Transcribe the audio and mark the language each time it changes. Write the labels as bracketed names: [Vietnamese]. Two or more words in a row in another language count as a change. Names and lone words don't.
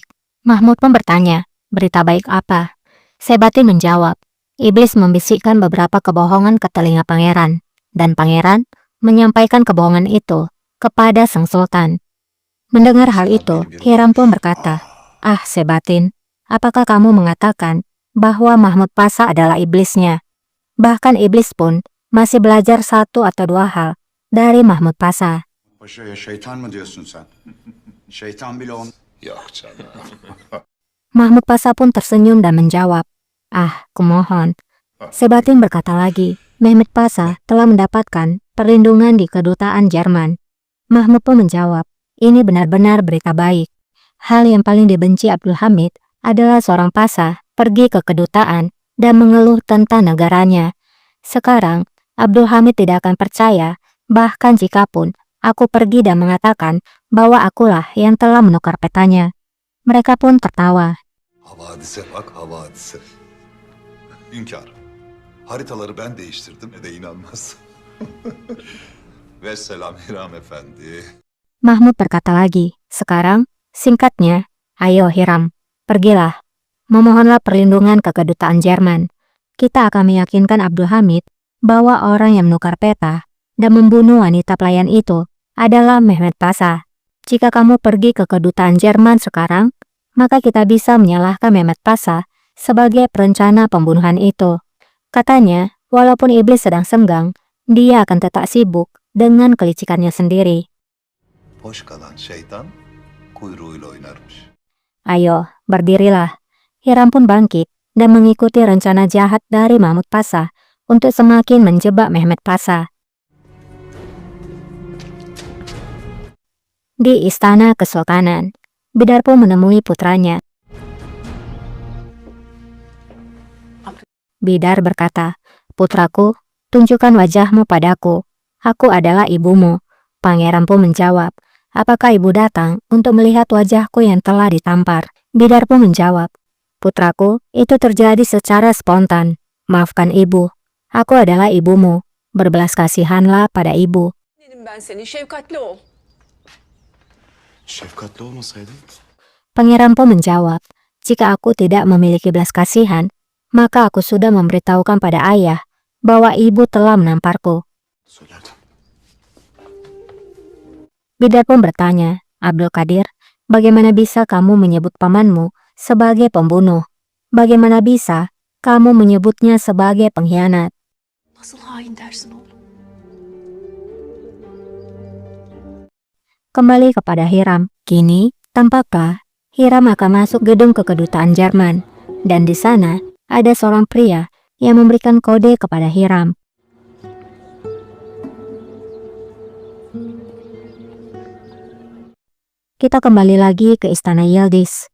[Indonesian] Mahmud pun bertanya, berita baik apa? Sebatin menjawab, iblis membisikkan beberapa kebohongan ke telinga pangeran, dan pangeran menyampaikan kebohongan itu kepada sang sultan. Mendengar hal itu, Hiram pun berkata, ah Sebatin, apakah kamu mengatakan bahwa Mahmud Pasha adalah iblisnya? Bahkan iblis pun masih belajar satu atau dua hal dari Mahmud Pasha. [Turkish] Paşa'ya şeytan mı diyorsun sen? Şeytan bile on... Yok canım. [Indonesian] Mahmud Pasha pun tersenyum dan menjawab, ah, kumohon. Sebatin berkata lagi, Mehmet Pasha telah mendapatkan perlindungan di kedutaan Jerman. Mahmud pun menjawab, ini benar-benar berita baik. Hal yang paling dibenci Abdul Hamid adalah seorang Pasha pergi ke kedutaan dan mengeluh tentang negaranya. Sekarang, Abdul Hamid tidak akan percaya, bahkan jikapun aku pergi dan mengatakan bahwa akulah yang telah menukar petanya. Mereka pun tertawa. [Turkish] Havadise bak havadise. Hünkâr, haritaları ben değiştirdim de inanmaz. Vesselam Hiram Efendi. [Indonesian] Mahmud berkata lagi, sekarang, singkatnya, ayo Hiram, pergilah. Memohonlah perlindungan ke kedutaan Jerman. Kita akan meyakinkan Abdul Hamid bahwa orang yang menukar peta dan membunuh wanita pelayan itu adalah Mehmet Pasha. Jika kamu pergi ke kedutaan Jerman sekarang, maka kita bisa menyalahkan Mehmet Pasha sebagai perencana pembunuhan itu. Katanya, walaupun iblis sedang senggang, dia akan tetap sibuk dengan kelicikannya sendiri. [Turkish] Boş kalan şeytan kuyruğuyla oynarmış. [Indonesian] Ayo, berdirilah. Hiram pun bangkit dan mengikuti rencana jahat dari Mahmud Pasha untuk semakin menjebak Mehmet Pasha. Di istana kesultanan, Bidar pun menemui putranya. Bidar berkata, putraku, tunjukkan wajahmu padaku. Aku adalah ibumu. Pangeran pun menjawab, apakah ibu datang untuk melihat wajahku yang telah ditampar? Bidar pun menjawab, putraku, itu terjadi secara spontan. Maafkan ibu. Aku adalah ibumu. Berbelas kasihanlah pada ibu. [Turkish] Dedim ben seni, şefkatli ol. Şefkatli olmasaydı? [Indonesian] Pangeran pun menjawab, jika aku tidak memiliki belas kasihan, maka aku sudah memberitahukan pada ayah bahwa ibu telah menamparku. [Turkish] Söylerdim. [Indonesian] Bidar pun bertanya, Abdul Qadir, bagaimana bisa kamu menyebut pamanmu sebagai pembunuh? Bagaimana bisa kamu menyebutnya sebagai pengkhianat? [Turkish] Nasıl hain dersin oğlum? [Indonesian] Kembali kepada Hiram. Kini, tampaklah Hiram akan masuk gedung ke kedutaan Jerman, dan di sana ada seorang pria yang memberikan kode kepada Hiram. Kita kembali lagi ke istana Yildiz.